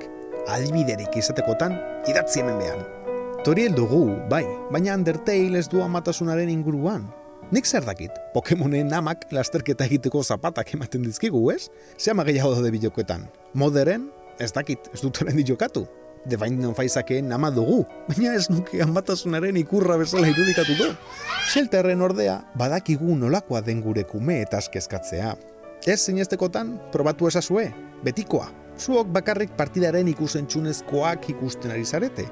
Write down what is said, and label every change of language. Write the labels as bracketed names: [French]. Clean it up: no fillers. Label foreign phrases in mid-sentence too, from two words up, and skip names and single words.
[Basque] Adibiderik izatekotan, idatzi hemen behan. Toriel dugu, bai, baina Undertale ez du amatasunaren inguruan. Nik zer dakit, Pokemonen amak lasterketa egiteko zapatak ematen dizkigu, ez? Ze ama gehiago daude bideokoetan. Moderen, ez dakit, ez dut oraindik jokatu. The Binding of Isaacen ama dugu, baina ez nuke amatasunaren ikurra bezala irudikatu du. Shelterren ordea, badakigu nolakoa den gure kume eta kezkatzea. Ez zinestekotan, probatu ezazue, betikoa. Zuok bakarrik partidaren ikusentzunezkoak ikusten ari zarete.